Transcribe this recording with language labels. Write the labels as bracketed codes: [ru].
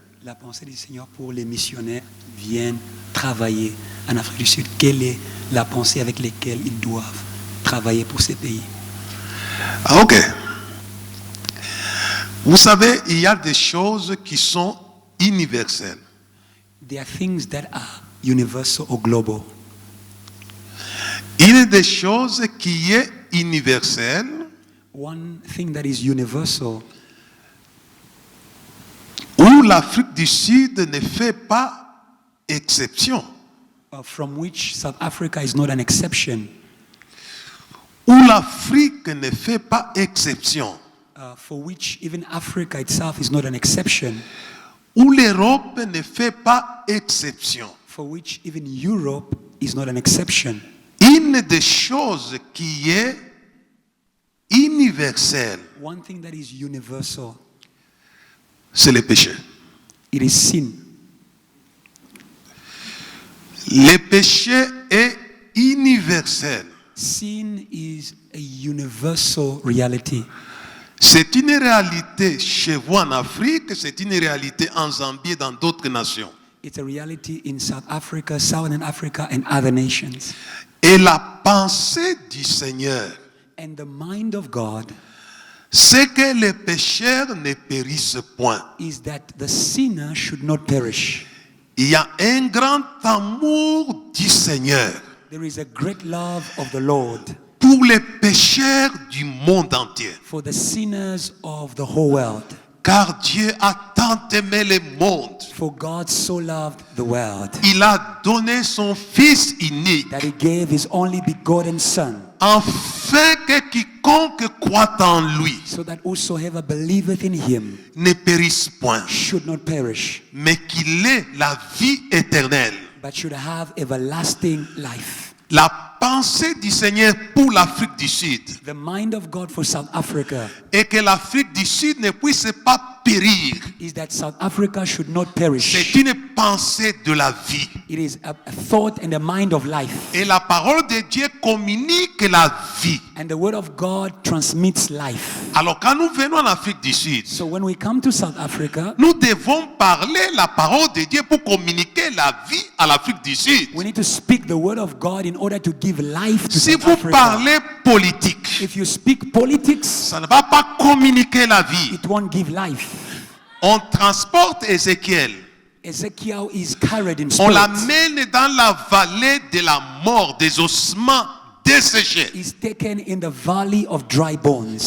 [fr] La pensée du Seigneur pour les missionnaires qui viennent travailler en Afrique du Sud. Quelle est la pensée avec laquelle ils doivent travailler pour ces pays? Ah, ok. Vous savez, il y a des choses qui sont universelles. [en] There are things that are universal or global. [fr] Il y a des choses qui est universelle. [en] One thing that is universal [fr] où l'Afrique du Sud ne fait pas exception. [en] From which South Africa is not an exception. [fr] Où l'Afrique ne fait pas exception. [en] For which even Africa itself is not an exception. [fr] Où l'Europe ne fait pas exception. [en] For which even Europe is not an exception. [fr] Une des choses qui est universelle, [en] one thing that is universal, [fr] c'est le péché. [en] It is sin. [fr] Le péché est universel. [en] Sin is a universal reality. [fr] C'est une réalité chez vous en Afrique, c'est une réalité en Zambie et dans d'autres nations. [en] It's a reality in South Africa, Southern Africa, and other nations. [fr] Et la pensée du Seigneur, [en] and the mind of God, [fr] c'est que les pécheurs ne périssent point. [en] Is that the sinner should not perish. [fr] Il y a un grand amour du Seigneur. [en] There is a great love of the Lord. [fr] Pour les pécheurs du monde entier. [en] For the sinners of the whole world. [fr] Car Dieu a tant aimé le monde. [en] For God so loved the world. [fr] Il a donné son Fils unique. [en] That he gave his only begotten Son. [fr] Afin que quiconque croit en lui. [en] So that whosoever believeth in him. [fr] Ne périsse point. [en] Should not perish. [fr] Mais qu'il ait la vie éternelle. [en] But should have everlasting life. [fr] La pensée du Seigneur pour l'Afrique du Sud. [en] The mind of God for South Africa. [fr] Et que l'Afrique du Sud ne puisse pas périr. [en] Is that South Africa should not perish. [fr] C'est une pensée de la vie. [en] It is a thought and a mind of life. [fr] Et la parole de Dieu communique la vie. [en] And the word of God transmits life. [fr] Alors quand nous venons en Afrique du Sud, [en] so when we come to South Africa, [fr] nous devons parler la parole de Dieu pour communiquer la vie à l'Afrique du Sud. [en] We need to speak the word of God in order to give life to [fr] si [en] South [fr] vous [en] Africa. [fr] Parlez politique, [en] if you speak politics, [fr] ça ne va pas communiquer la vie. [en] It won't give life. [fr] On transporte Ézéchiel. [en] Ezekiel is carried in [fr] On [en] spirit. [fr] l'amène dans la vallée de la mort, des ossements desséchés. [en] Is taken in the valley of dry bones.